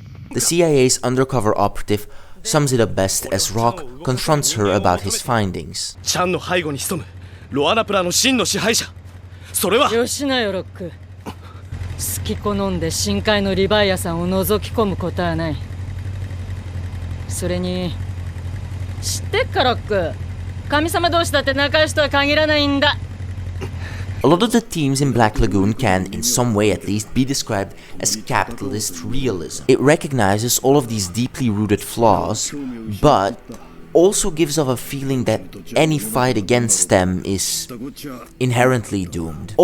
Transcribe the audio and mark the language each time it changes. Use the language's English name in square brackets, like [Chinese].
[English] The CIA's undercover operative sums it up best as Rock confronts her about his findings. [Japanese] チャンの背後に潜むロアナプラの真の支配者。それは。よしなよロック。好き好んで深海のリヴァイアさんを覗き込むことはない。それに知ってっかロック。神様同士だって仲良しとは限らないんだ。 [English] A lot of the themes in Black Lagoon can, in some way at least, be described as capitalist realism. It recognizes all of these deeply rooted flaws, but also gives off a feeling that any fight against them is inherently doomed.